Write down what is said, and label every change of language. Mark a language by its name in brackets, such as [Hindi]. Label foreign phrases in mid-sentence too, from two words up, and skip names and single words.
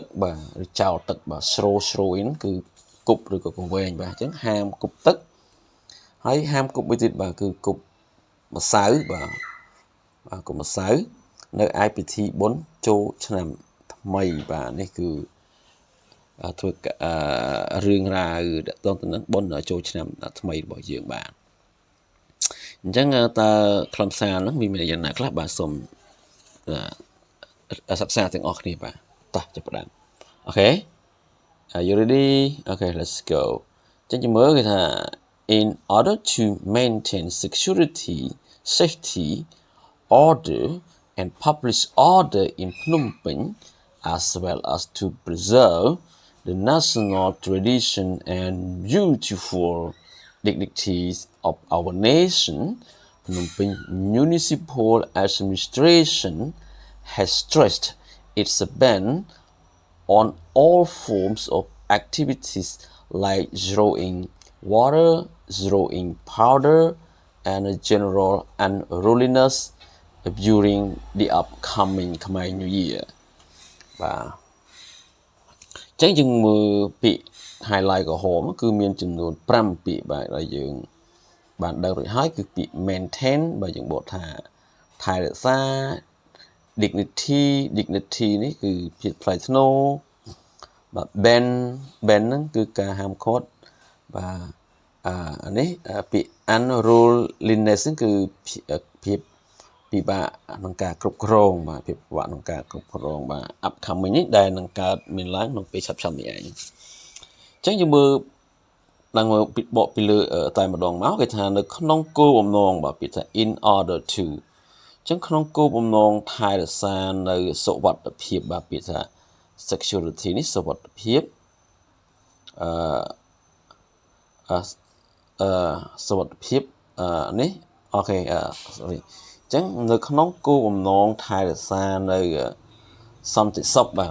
[Khmer] បាទឬចោលទឹកបាទ throwing គឺគប់ឬក៏កង្វែងបាទអញ្ចឹងហាមគប់ទឹកហើយហាម គប់មួយទៀតបាទគឺគប់ម្សៅបាទគប់ម្សៅនៅឯពិធីបុណ្យចូលឆ្នាំថ្មីបាទនេះគឺធ្វើរឿងរ៉ាវតទៅនឹងបុណ្យចូលឆ្នាំថ្មីរបស់យើងបាទអញ្ចឹងតើខ្លឹមសារហ្នឹងវាមានយ៉ាងណាខ្លះបាទសូមសិក្សាទាំងអស់គ្នាបាទតោះចាប់ផ្ដើមអូខេ [English] Are you ready? Okay, let's go. [Khmer] ចឹងមើលគេថា [English] in order to maintain security, safety, order and public order in Phnom Penh as well as to preserve the national tradition and beautiful dignities of our nation, Phnom Penh Municipal Administration has stressed its ban on all forms of activities like throwing water, throwing powder, and general unruliness during the upcoming Khmer New Year. [Khmer] បាទអញ្ចឹងយើងមើលពាក្យ highlight ក្រហមគឺមានចំនួន5ពាក្យបាទដែលយើងបានដឹងរួចហើយគឺពាក្យ maintain បាទយើងបកថាថែរក្សា dignity នេះគឺភាពថ្លៃថ្នូរបាទ ban ហ្នឹងគឺការហាមឃាត់បាទអានេះពាក្យ Unruliness ហ្នឹងគឺភាពពិបាក ក្នុងការគ្រប់គ្រងបាទភាពពិបាកក្នុងការគ្រប់គ្រងបាទ upcoming នេះដែលនឹងកើតមានឡើងក្នុងពេលឆាប់ៗនេះឯងអញ្ចឹងយើងមើលឡើងមកបកពីលើតែម្ដងមកគេថានៅក្នុងគោលបំណងបាទពាក្យថា [English] in order to [Khmer] អញ្ចឹងក្នុងគោលបំណងថែរក្សានៅសុវត្ថិភាពបាទពាក្យថា security នេះសុវត្ថិភាព សុវត្ថិភាពនេះអូខេsorry អញ្ចឹងនៅក្នុងគោលបំណងថែរក្សានៅសន្តិសុខបាទ